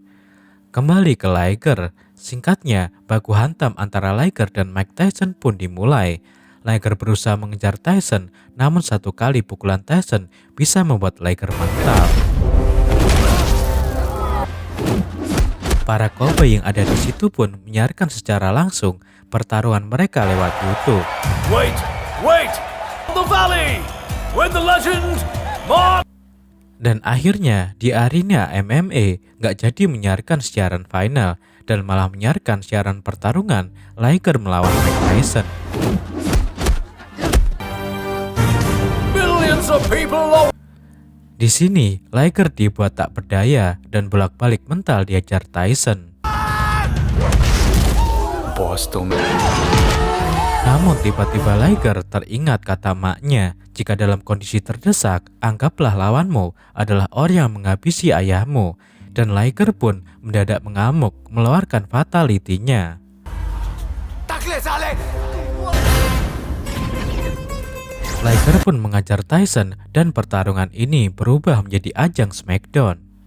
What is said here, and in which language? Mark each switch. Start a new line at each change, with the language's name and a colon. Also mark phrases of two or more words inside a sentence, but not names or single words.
Indonesian: Kembali ke Liger, singkatnya, baku hantam antara Liger dan Mike Tyson pun dimulai. Liger berusaha mengejar Tyson, namun satu kali pukulan Tyson bisa membuat Liger mental. Para koboi yang ada di situ pun menyiarkan secara langsung pertarungan mereka lewat YouTube.
English: Wait! The Valley! When the legend Mark...
Indonesian: Dan akhirnya di arena MMA gak jadi menyiarkan siaran final dan malah menyiarkan siaran pertarungan Liger melawan Mike Tyson.
English: Billions of people...
Indonesian: Di sini, Liger dibuat tak berdaya dan bolak-balik mental diajar Tyson.
Hindi: बॉस तुम
Indonesian: Namun tiba-tiba Liger teringat kata maknya, jika dalam kondisi terdesak, anggaplah lawanmu adalah orang yang menghabisi ayahmu. Dan Liger pun mendadak mengamuk, mengeluarkan fatality-nya. Liger pun mengajar Tyson dan pertarungan ini berubah menjadi ajang Smackdown.